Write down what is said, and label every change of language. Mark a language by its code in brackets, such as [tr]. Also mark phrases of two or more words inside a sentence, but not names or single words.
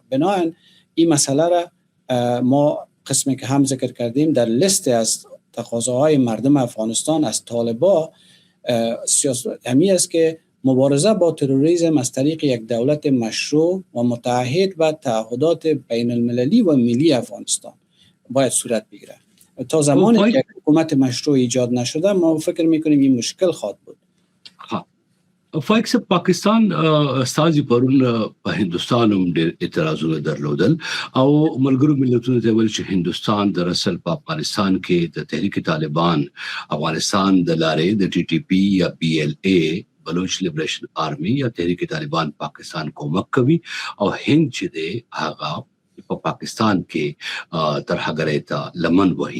[fa] بنابراین این مسئله را ما قسمی که هم ذکر کردیم در لیست از تقاضاهای مردم افغانستان از طالبان همی است که مبارزه با تروریسم از طریق یک دولت مشروع و متعهد به تعهدات بین المللی و ملی افغانستان باید صورت بگیرد. تا زمانی فایک که حکومت مشروع ایجاد نشده ما فکر میکنیم این مشکل خواهد بود. [ps] ها فایک صاحب پاکستان استازي پرون په هندستان هم ډېر اعتراضونه درلودل او ملګرو ملتونو ته ویل چې هندستان [fa] در اصل [ps] په افغانستان کې د تحریک طالبان افغانستان د لارې د ټي ټي پی یا پی ایل ای بلوچ لیبریشن آرمی یا تحریک طالبان پاکستان کومک کوي او هند چې دی هغه په پاکستان کې ترهګرۍ ته لمن وهي.